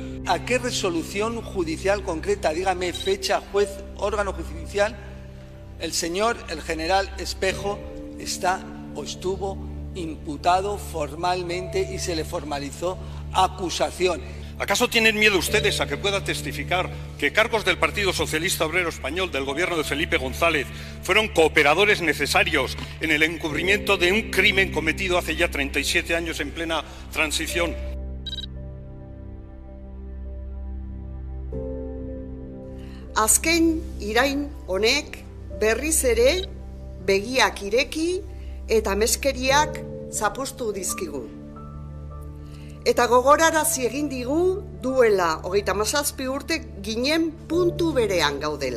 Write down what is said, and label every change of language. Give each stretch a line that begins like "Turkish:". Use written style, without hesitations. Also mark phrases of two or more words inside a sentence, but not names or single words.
Spanish: ¿A qué resolución judicial concreta, dígame fecha, juez, órgano judicial, el general Espejo está o estuvo imputado formalmente y se le formalizó acusación. ¿Acaso tienen miedo ustedes a que pueda testificar que cargos del Partido Socialista Obrero Español del gobierno de Felipe González fueron cooperadores necesarios en el encubrimiento de un crimen cometido hace ya 37 años en plena transición?
Basque: Azken irain honek berriz ere begiak ireki eta meskeriak zapuztu dizkigu. Eta gogorarazi egin digu duela 37 urte ginen puntu berean gaudela.